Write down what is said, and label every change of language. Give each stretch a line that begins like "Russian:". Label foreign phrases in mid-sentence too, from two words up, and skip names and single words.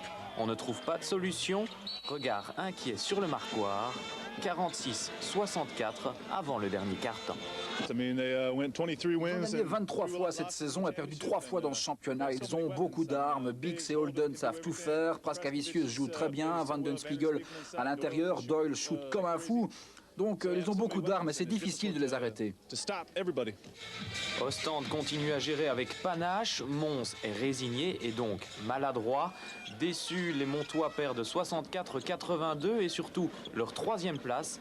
French: On ne trouve pas de solution. Regard inquiet sur le marquoir. 46-64 avant le dernier quart-temps. Ils ont gagné 23 fois cette saison et perdu 3 fois dans ce championnat. Ils ont beaucoup d'armes. Bix et Holden savent tout faire. Praskavicius joue très bien. Van den Spiegel à l'intérieur. Doyle shoot comme un fou. Donc ils ont beaucoup d'armes et c'est difficile de les arrêter. Ostende continue à gérer avec panache, Mons est résigné et donc maladroit. Déçus, les Montois perdent 64-82 et surtout leur 3e place.